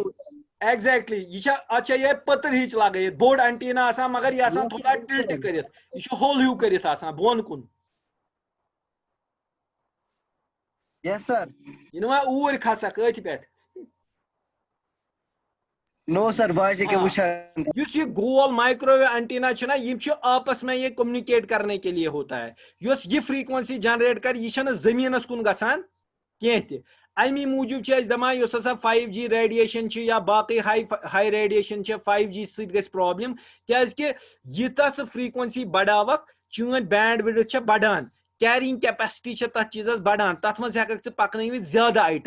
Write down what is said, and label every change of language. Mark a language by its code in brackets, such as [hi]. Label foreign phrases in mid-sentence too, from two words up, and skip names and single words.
[ks] ایگزیکٹلی یہ یہے پٔتٕر ہِچ لگٲیِتھ بوٚڑ انٹینا آسان مگر یہ آسان تھوڑا ٹِلٹ کٔرِتھ یہ چھُ ہول ہیوٗ کٔرِتھ آسان بۄن کُن. [en] یس سر. [ks] یہِ نہٕ وۄنۍ اوٗرۍ کھسکھ أتھۍ پٮ۪ٹھ. [en] no sir [ks] بہٕ حظ ییٚکیٛاہ وٕچھان. یُس یہ گول مائکروویو انٹینا چھُ نا [ur] یم چھِ آپس میں یہ کمنیکیٹ کرنے کے لیے ہوتا ہے. [ks] یۄس یہ فریکوینسی جنریٹ کر یہ چھنہٕ زٔمیٖنس کُن گژھان کینٛہہ تہِ. امی موٗجوٗب چھِ أسۍ دپان یۄس ہسا 5G ریڈیشن چھِ یا باقٕے ہاے ریڈیشن چھِ 5G سۭتۍ گژھِ پرابلم کیازِ کہِ ییٖژاہ سۄ فریکوینسی بڑاوکھ چٲنۍ [en] band width [ks] چھےٚ بڑان [en] carrying capacity [ks] چھےٚ تتھ چیٖزس بڑان تتھ منٛز ہیٚککھ ژٕ پکنٲوِتھ زیادٕ آیٹم.